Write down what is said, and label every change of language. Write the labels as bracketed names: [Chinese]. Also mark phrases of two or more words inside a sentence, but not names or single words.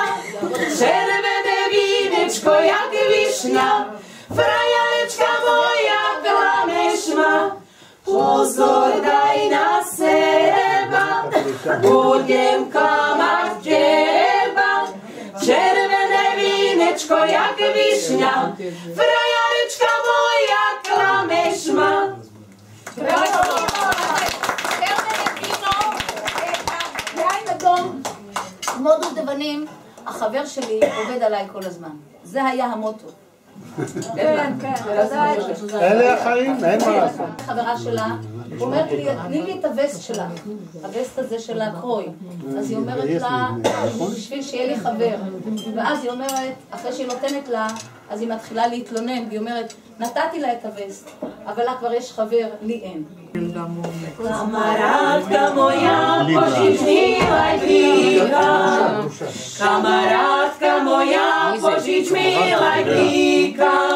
[Slovak] Červene vinečko jak višna, frajarečka moja klameš ma. Pozor daj na seba, budem klamat teba. Červene vinečko jak višnja, frajarečka moja klameš ma. [Hebrew] יין אדום, כמו דובדבנים, החבר שלי עובד עליי כל הזמן. זה היה המוטו. כן, כן, אלה החיים, אין מה לעשות. חברה שלה, אומרת לי, תני לי את הווסט שלה, הווסט הזה של הקרוי. אז היא אומרת לה, בשביל שיהיה לי חבר. ואז היא אומרת, אחרי שהיא נותנת לה, אז היא מתחילה להתלונן, והיא אומרת, נתתי לה את הווסט, אבל לה כבר יש חבר, לי אין. [Slovak] Kamarátka moja, požič mi lajklíka. Kamarátka moja, požič mi lajklíka.